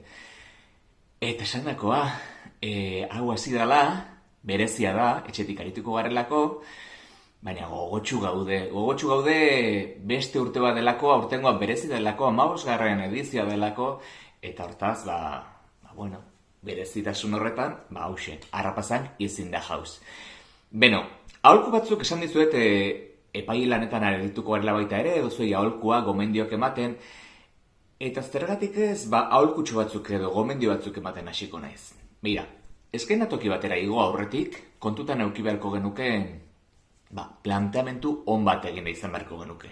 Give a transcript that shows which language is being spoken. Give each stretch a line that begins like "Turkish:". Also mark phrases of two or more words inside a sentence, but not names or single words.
Basque: Eta esandakoa, hau hasi dela, berezia da, etxetik arituko garelako, baina gogotsu gaude beste urte bat delako, aurtengoa berezi delako, 15. edizioa delako, eta hortaz, berezitasun horretan, hauxe, Arrapazank is in the house. Beno, aholku batzuk esan dizuet epai lanetan arituko garela baita ere, edo zuei aholkua, gomendioak ematen, eta zergatik ez, aholkutxo batzuk edo gomendio batzuk ematen hasiko naiz. Begira, eskenatoki batera igo aurretik, kontutan eduki beharko genuke, planteamentu on bat egin izan beharko genuke.